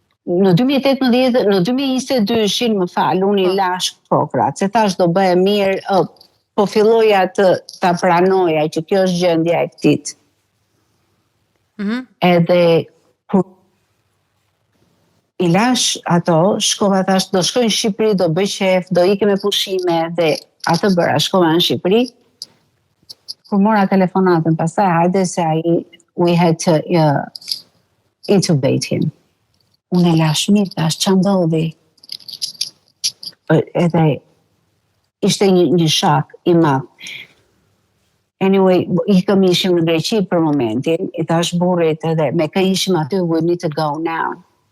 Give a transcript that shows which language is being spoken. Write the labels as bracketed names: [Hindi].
[Albanian] Në 2018, në 2022 më fal, unë i lash kokrat, se thash do bëhe mirë, po filloja ta pranoja që kjo është gjendja e këtij. Edhe kur i lash ato, shkova thash do shkoj në Shqipëri, do bëj qef, do ikem me pushime, dhe atë bëra, shkova në Shqipëri. Kur mora telefonatën pastaj, hajde se [English] we had to intubate him. [Albanian] Unë e lash mirë, tash që ndodhi. Edhe ishte një shak i madh. Anyway, ishim në Greqi për momentin, i thash burrit edhe me kë ishim aty, [English] we need to go now.